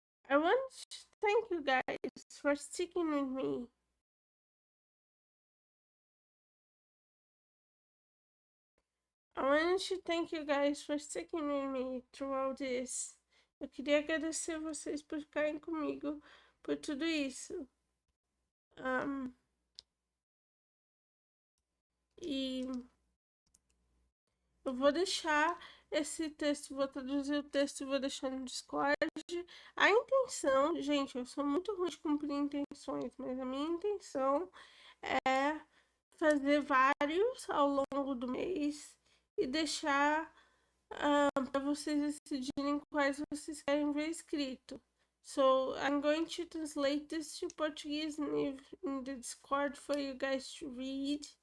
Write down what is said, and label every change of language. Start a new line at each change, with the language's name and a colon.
English: I want to thank you guys for sticking with me. I want to thank you guys for sticking with me throughout this.
Portuguese: Eu queria agradecer vocês por ficarem comigo por tudo isso. E eu vou deixar esse texto, vou traduzir o texto e vou deixar no Discord. A intenção, gente, eu sou muito ruim de cumprir intenções, mas a minha intenção é fazer vários ao longo do mês e deixar para vocês decidirem quais vocês querem ver escrito.
English: So I'm going to translate this to Portuguese in the Discord for you guys to read.